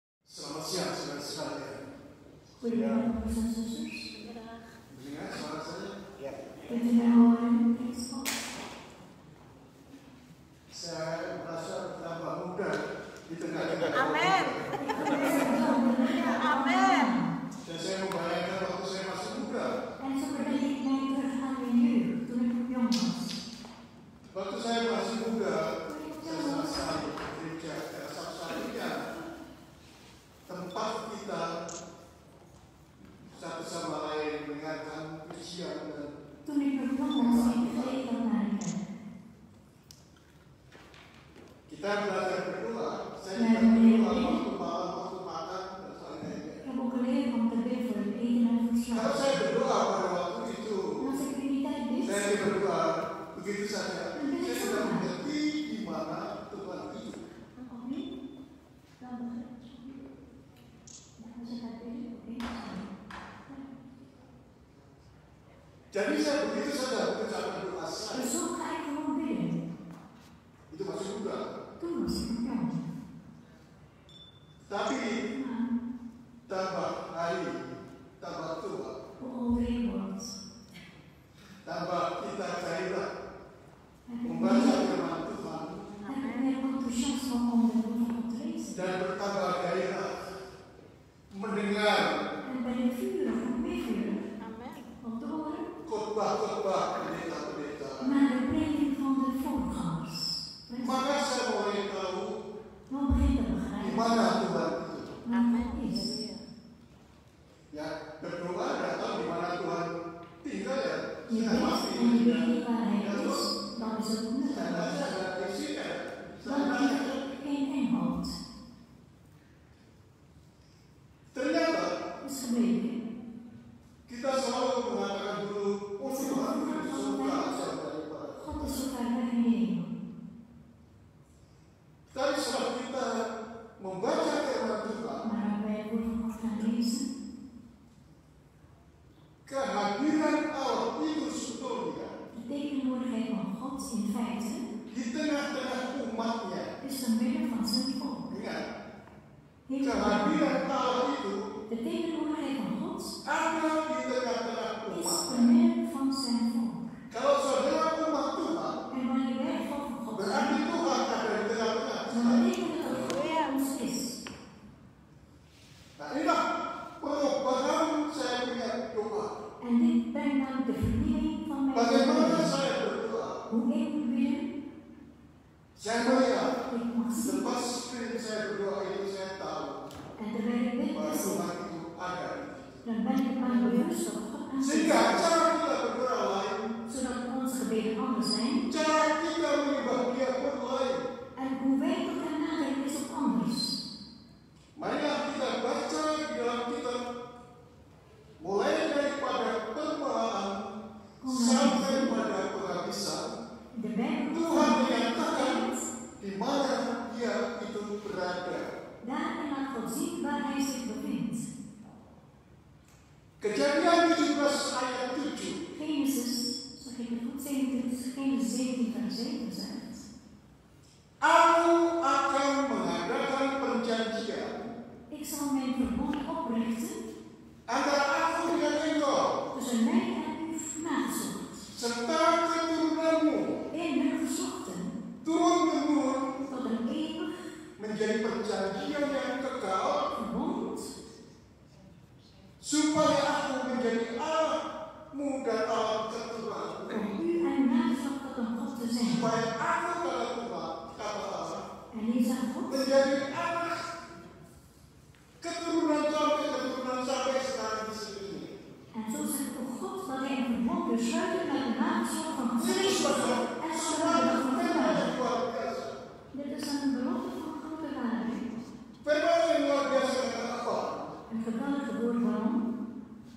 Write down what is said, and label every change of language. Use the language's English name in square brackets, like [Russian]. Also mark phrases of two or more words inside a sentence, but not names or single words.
[Indonesian] Selamat siang, saudara sekalian. [Dutch] Goedemiddag, broers en zusters. [Indonesian] Mendengar suara saya? Ya. [Dutch] Kunt u mij horen? [Indonesian] Saya merasa bertambah muda di tengah-tengah. Amin. Amin. Dan saya membayangkan waktu saya masih muda. [Dutch] En zo bedenk ik mij terug aan mijn jeugd, toen ik nog jong was. [Indonesian] Waktu saya masih muda, saya sama sekali gereja satu-satunya tempat kita satu sama lain mendengarkan pujian dan [Dutch] Toen ik nog jong was, ging ik geregeld naar de kerk. [Indonesian] kita belajar berdoa. Saya [Dutch] Ja, [Indonesian] juga [Dutch] meneer [Indonesian] berdoa [Dutch] Lee. [Indonesian] waktu malam, waktu makan dan sebagainya. [Dutch] Ik heb ook geleerd om te bidden voor het eten en voor het [Indonesian] Kalau [Dutch] slapen. [Indonesian] saya berdoa pada waktu itu, [Dutch] En als ik in die tijd bid, [Indonesian] saya berdoa begitu saja. Saya sudah mengerti di mana Tuhan itu. [Dutch] opnieuw, dan begrijp ik. Ja, als ik gaat bidden, oké. [Indonesian] Jadi saya begitu saja mengucapkan doa saya. [Dutch] Dus zo ga ik gewoon bidden. [Indonesian] Itu masih muda. [Dutch] Toen was ik nog jong. [Indonesian] Tapi [Dutch] Maar [Indonesian] tambah hari, tambah tua, [Dutch] hoe ouder ik word, [Indonesian] tambah kita gairah [Dutch] heb ik [Indonesian] membaca [Dutch] meer [Indonesian] firman Tuhan [Dutch] enthousiasme om de woord van God te lezen. [Indonesian] dan bertambah gairah mendengar [Dutch] En ben ik vurig, nog meer vurig, [Indonesian] Amin. [Dutch] om te horen [Indonesian] khotbah-khotbah pendeta-pendeta. [Dutch] naar de prediking van de voorgangers. [Indonesian] Maka saya mulai tahu [Dutch] Dan begint te [Indonesian] di [Dutch] begrijpen [Indonesian] mana Tuhan itu. [Dutch] waar God is. [Indonesian] Ya, berdoa datang di mana Tuhan tinggal ya. [Dutch] Je [Indonesian] Saya [Dutch] weet [Indonesian] masih [Dutch] en je weet niet waar hij is, dan is het [Indonesian] saya [Dutch] nutteloos. [Indonesian] baca dan isinya. Saya [Dutch] Dan [Indonesian] baca. [Dutch] geeft het geen inhoud. [Indonesian] Ternyata [Dutch] Is gebleken. [Indonesian] kita selalu mengatakan dulu, oh Tuhan itu suka jauh daripada. [Dutch] God is zo ver weg in de hemel. [Indonesian] Tapi setelah kita membaca firman Tuhan, [Dutch] Maar als wij het woord van God gaan lezen, [Indonesian] kehadiran Allah itu sebetulnya [Dutch] de tegenwoordigheid van God in feite [Indonesian] di tengah-tengah umatnya. [Dutch] is te midden van zijn volk. [Indonesian] Ingat, [Dutch] Heeft [Indonesian] kehadiran Allah itu [Dutch] de tegenwoordigheid van God [Indonesian] ada di tengah-tengah [Dutch] is [Indonesian] umat. [Dutch] te midden van zijn volk. [Indonesian] Kalau saudara umat Tuhan, [Dutch] En wanneer wij het volk van God [Indonesian] berarti [Dutch] zijn, [Indonesian] Tuhan ada di tengah-tengah. [Dutch] dan betekent het dat God bij ons is. [Indonesian] Nah inilah perubahan saya punya doa. [Dutch] En dit brengt namelijk de vernieuwing van mijn [Indonesian] Bagaimana [Dutch] leven. [Indonesian] saya berdoa? [Dutch] Hoe ik moet bidden, [Indonesian] Saya melihat [Dutch] ik mag zien. [Indonesian] lepas sering saya berdoa itu saya tahu [Dutch] En terwijl ik bid, [Indonesian] bahwa [Dutch] is [Indonesian] Tuhan itu ada. [Dutch] dan ben ik mij bewust dat God aanwezig [Indonesian] Sehingga [Dutch] is. [Indonesian] cara kita berdoa lain, [Dutch] Zodat onze gebeden anders zijn. [Indonesian] cara kita menyembah Dia pun lain. [Dutch] En hoe wij tot hem naderen is ook anders. [Indonesian] Marilah kita baca di dalam kitab mulai daripada permulaan sampai pada penghabisan. [Dutch] De Bijbel [Indonesian] Tuhan menyatakan di mana Dia itu berada. [Dutch] daarin laat God zien waar hij zich bevindt. [Indonesian] Kejadian 17 ayat 7. [Dutch] Genesis, zeg ik het goed, 17, Genesis 17 vers 7 zegt: [Indonesian] Aku akan mengadakan perjanjian [Dutch] Ik zal mijn verbond oprichten [Indonesian] antara aku dengan engkau [Dutch] tussen mij en uw nageslacht, [Indonesian] serta keturunanmu [Dutch] in hun geslachten, [Indonesian] turun-temurun [Dutch] tot een eeuwig [Indonesian] menjadi perjanjian yang kekal [Dutch] verbond, [Indonesian] supaya aku menjadi Allahmu dan Allah keturunanmu. [Dutch] om u en uw nageslacht tot een God te zijn. [Indonesian] Supaya aku kata Tuhan, kata Allah, [Dutch] En hier zegt God: [Indonesian] menjadi anak keturunan sampai sekarang di sini. [Dutch] En zo zegt ook God dat hij een verbond wil sluiten met de nageslacht van [Indonesian] Ini [Dutch] Christus [Indonesian] suatu [Dutch] en [Indonesian] suatu [Dutch] van de [Indonesian] firman yang luar biasa. [Dutch] Dit is een belofte van grote waarde. [Indonesian] Firman yang luar biasa kata apa? [Dutch] Een geweldige woord waarom?